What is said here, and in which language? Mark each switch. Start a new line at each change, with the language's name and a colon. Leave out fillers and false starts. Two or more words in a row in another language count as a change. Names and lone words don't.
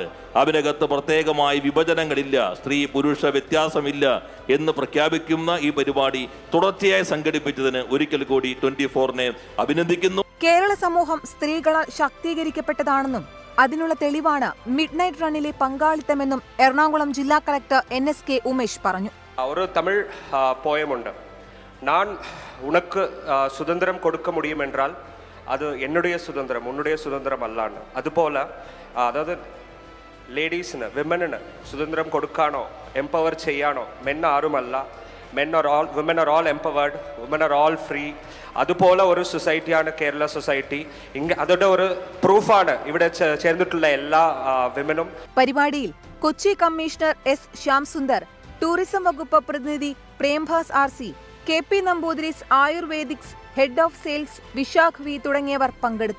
Malayalam: അതിനകത്ത് പ്രത്യേകമായി വിഭജനങ്ങളില്ല, സ്ത്രീ പുരുഷ വ്യത്യാസമില്ല എന്ന് പ്രഖ്യാപിക്കുന്ന ഈ പരിപാടി തുടർച്ചയായി സംഘടിപ്പിച്ചതിന് ഒരിക്കൽ കൂടി 24-നെ അഭിനന്ദിക്കുന്നു. കേരള സമൂഹം സ്ത്രീകളാൽ ശാക്തീകരിക്കപ്പെട്ടതാണെന്നും അതിനുള്ള തെളിവാണ് മിഡ്നൈറ്റ് റണ്ണിലെ പങ്കാളിത്തമെന്നും എറണാകുളം ജില്ലാ കളക്ടർ NSK ഉമേഷ് പറഞ്ഞു. ഒരു തമിഴ് പോയമുണ്ട്.
Tamil: நான் உனக்கு சுதந்திரம் கொடுக்க முடியும் என்றால் அது என்னுடைய சுதந்திரம், உன்னுடைய சுதந்திரம் அல்லான்னு.
Malayalam: അതുപോല അതായത് ലേഡീസിന് വിമനിന് സുതന്ത്രം കൊടുക്കാനോ എംപവർ ചെയ്യാനോ മെൻ ആരുമല്ല.
English: women are all empowered, women are all free.
Malayalam: അതുപോലെ ഒരു സൊസൈറ്റിയാണ് കേരള സൊസൈറ്റി. അതിന്റെ ഒരു പ്രൂഫാണ് ഇവിടെ ചേർന്നിട്ടുള്ള എല്ലാ വിമനും. പരിപാടിയിൽ കൊച്ചി കമ്മീഷണർ S ശ്യാംസുന്ദർ, ടൂറിസം വകുപ്പ് പ്രതിനിധി പ്രേംഭാസ് RC, KP നമ്പൂതിരിസ് ആയുർവേദിക്സ്
English: head of sales
Malayalam: വിശാഖ് V തുടങ്ങിയവർ പങ്കെടുത്തു.